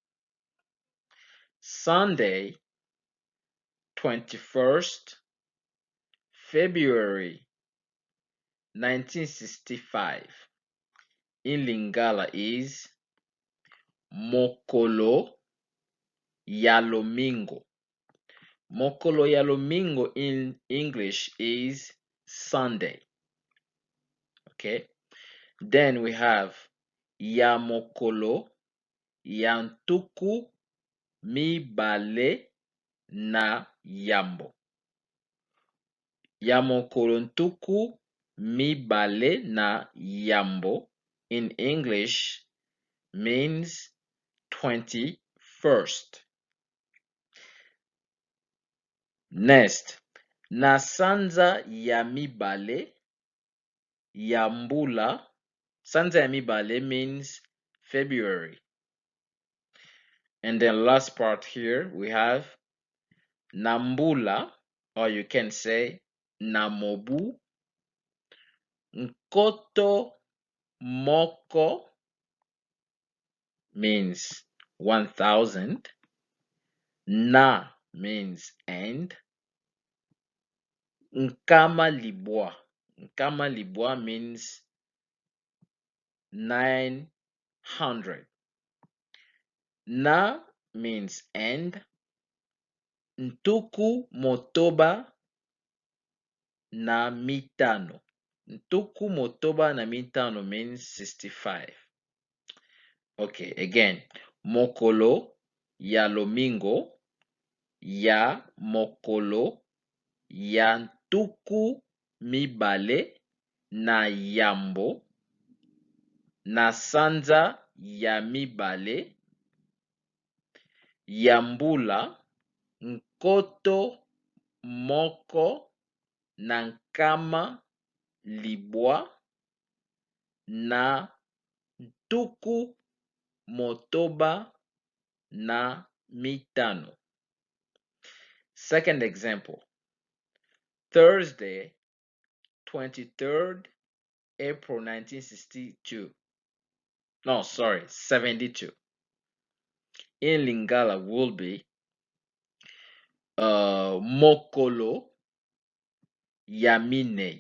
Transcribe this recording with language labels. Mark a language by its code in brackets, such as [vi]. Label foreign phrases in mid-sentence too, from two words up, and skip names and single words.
[en] Sunday, 21st February 1965 in Lingala is [ln] Mokolo ya Lomingo. Mokolo ya Lomingo [en] in English is Sunday. Okay, then we have [ln] ya Mokolo ya Ntuku MIBALE na YAMBO. Ya mokolo Ntuku MIBALE na YAMBO [en] in English means 21st. Next, [ln] na sanza ya mibale ya mbula. Sanza ya mibale [en] means February. And then last part here we have Nambula, or you can say Namobu [ln] Nkoto Moko [en] means 1000. Na means and. [ln] Nkama Libwa Nkama libwa [en] means 900. Na means and. [ln] Ntuku motoba na mitano. Ntuku motoba na mitano [en] means 65. Okay, again. [ln] Mokolo ya lomingo ya mokolo ya ntuku mibale na yambo na sanza ya mibale ya mbula nkoto moko na nkama libwa na ntuku motoba na mitano. [en] Second example. Thursday, 23rd April 1962. No, sorry, 72. In Lingala will be [ln] Mokolo Yamine.